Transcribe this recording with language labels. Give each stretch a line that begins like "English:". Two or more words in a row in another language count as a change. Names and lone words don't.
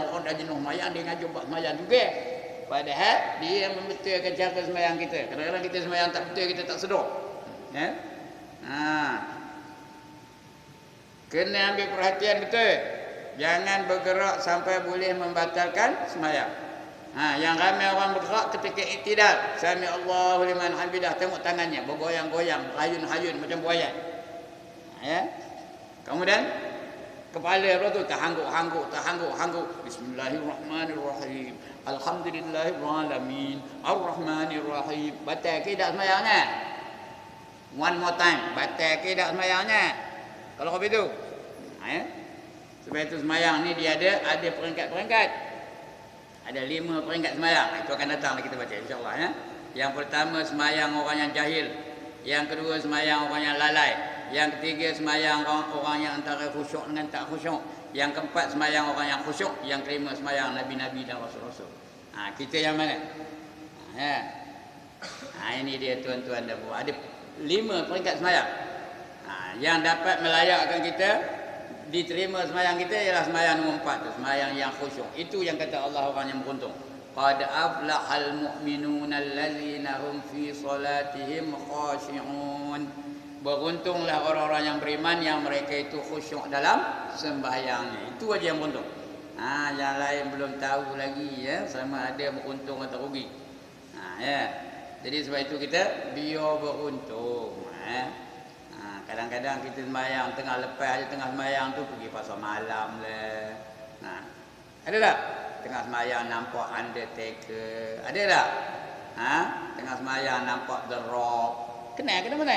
Malay: Orang dah jenuh semayang, dia ngajar bab semayang juga. Padahal dia yang membetulkan cara semayang kita. Kadang-kadang kita semayang tak betul, kita tak sedar. Kena ambil perhatian betul. Jangan bergerak sampai boleh membatalkan semayang. Yang ramai orang bergerak ketika iktidal.
Arabic: سمع الله لمن حمده,
Malay: tengok tangannya bergoyang-goyang, hayun-hayun macam buaya. Ya. Kemudian kepala apa tu terhangguk.
Arabic: بسم الله الرحمن الرحيم. الحمد لله الرحمن الرحيم. الرحمن الرحيم.
Malay: Batal ke tak sembahyangnya?
English: One more time.
Malay: Batal ke tak sembahyangnya? Kalau kau begitu. Ya. Sebab itu sembahyang ni dia ada peringkat-peringkat. Ada 5 peringkat sembahyang. Itu akan datang kita baca
Arabic: إن شاء الله
Malay: ya. Yang pertama sembahyang orang yang jahil. Yang kedua sembahyang orang yang lalai. Yang ketiga sembahyang orang yang antara khusyuk dengan tak khusyuk. Yang keempat sembahyang orang yang khusyuk. Yang kelima sembahyang nabi-nabi dan rasul-rasul. Kita yang mana? Ini dia tuan-tuan dan puan. Ada 5 peringkat sembahyang. Yang dapat melayakkan kita diterima sembahyang kita ialah sembahyang nombor 4 tu, sembahyang yang khusyuk. Itu yang kata Allah orang yang beruntung.
Arabic: قد أفلح المؤمنون الذين هم في صلاتهم خاشعون.
Malay: Beruntunglah orang-orang yang beriman yang mereka itu khusyuk dalam sembahyangnya. Itu aja yang beruntung. Yang lain belum tahu lagi ya sama ada beruntung atau rugi. Ya. Jadi sebab itu kita biar beruntung. Kadang-kadang kita sembahyang tengah sembahyang tu pergi pasar malam lah. Ada tak? Tengah sembahyang nampak Undertaker. Ada tak? Tengah sembahyang nampak The Rock. Kenal ke mana?